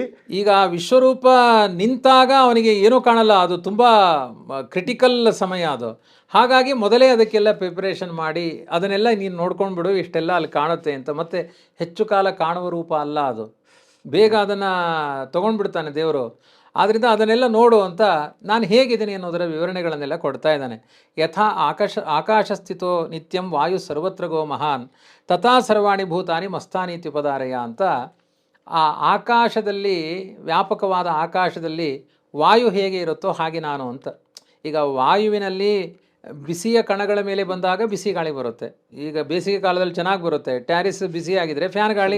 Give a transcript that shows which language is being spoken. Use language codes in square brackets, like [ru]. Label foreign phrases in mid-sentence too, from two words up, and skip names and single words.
[kn] ಈಗ ವಿಶ್ವರೂಪ ನಿಂತಾಗ ಅವನಿಗೆ ಏನೂ ಕಾಣಲ್ಲ, ಅದು ತುಂಬ ಕ್ರಿಟಿಕಲ್ ಸಮಯ ಅದು. ಹಾಗಾಗಿ ಮೊದಲೇ ಅದಕ್ಕೆಲ್ಲ ಪ್ರಿಪರೇಷನ್ ಮಾಡಿ ಅದನ್ನೆಲ್ಲ ನೀನು ನೋಡ್ಕೊಂಡು ಬಿಡು, ಇಷ್ಟೆಲ್ಲ ಅಲ್ಲಿ ಕಾಣುತ್ತೆ ಅಂತ. ಮತ್ತೆ ಹೆಚ್ಚು ಕಾಲ ಕಾಣುವ ರೂಪ ಅಲ್ಲ ಅದು, ಬೇಗ ಅದನ್ನು ತೊಗೊಂಡ್ಬಿಡ್ತಾನೆ ದೇವರು. ಆದ್ದರಿಂದ ಅದನ್ನೆಲ್ಲ ನೋಡು ಅಂತ ನಾನು ಹೇಗಿದ್ದೀನಿ ಅನ್ನೋದರ ವಿವರಣೆಗಳನ್ನೆಲ್ಲ ಕೊಡ್ತಾ ಇದ್ದಾನೆ. [sa] ಯಥಾ ಆಕಾಶಸ್ಥಿತೋ ನಿತ್ಯಂ ವಾಯು ಸರ್ವತ್ರ ಗೋ ಮಹಾನ್ ತಥಾ ಸರ್ವಾಣಿ ಭೂತಾನಿ ಮಸ್ತಾನಿ ಇತ್ಯುಪಧಾರಯ ಅಂತ. [kn] ಆ ಆಕಾಶದಲ್ಲಿ, ವ್ಯಾಪಕವಾದ ಆಕಾಶದಲ್ಲಿ ವಾಯು ಹೇಗೆ ಇರುತ್ತೋ ಹಾಗೆ ನಾನು ಅಂತ. ಈಗ ವಾಯುವಿನಲ್ಲಿ ಬಿಸಿಯ ಕಣಗಳ ಮೇಲೆ ಬಂದಾಗ ಬಿಸಿ ಗಾಳಿ ಬರುತ್ತೆ. ಈಗ ಬೇಸಿಗೆ ಕಾಲದಲ್ಲಿ ಚೆನ್ನಾಗಿ ಬರುತ್ತೆ, ಟ್ಯಾರಿಸ್ ಬಿಸಿ ಆಗಿದ್ರೆ ಫ್ಯಾನ್ ಗಾಳಿ